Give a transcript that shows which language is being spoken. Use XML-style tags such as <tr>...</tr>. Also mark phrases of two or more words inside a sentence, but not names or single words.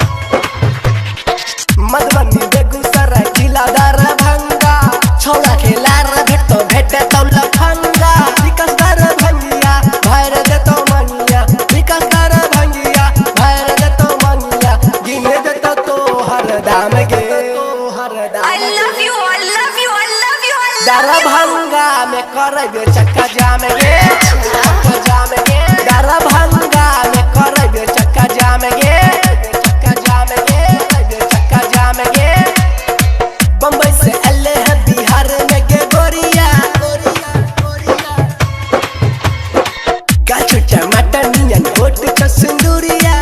<mai>मधुबनी बेगूसराय जिला दरभंगा, छौरा खेला रे भेटो भेट तो लफंगा। विकास दरभंगिया भैर देतो मनिया, विकास दरभंगिया भैर देतो मनिया। गिने देतो तोहर दाम गे, तोहर दाम।</mai> <en>I love you, I love you, I love you, I love you.</en> <mai>दरभंगा में कर दे चक्का जाम गे, चक्का जाम गे। दरभंगा में कर दे चक्का जाम गे, चक्का जाम गे, चक्का जाम गे। बम्बई से अल्ले है बिहार में गे गोरिया, गोरिया गोरिया काजू टमाटर नियन होठ का सिंदूरिया।</mai>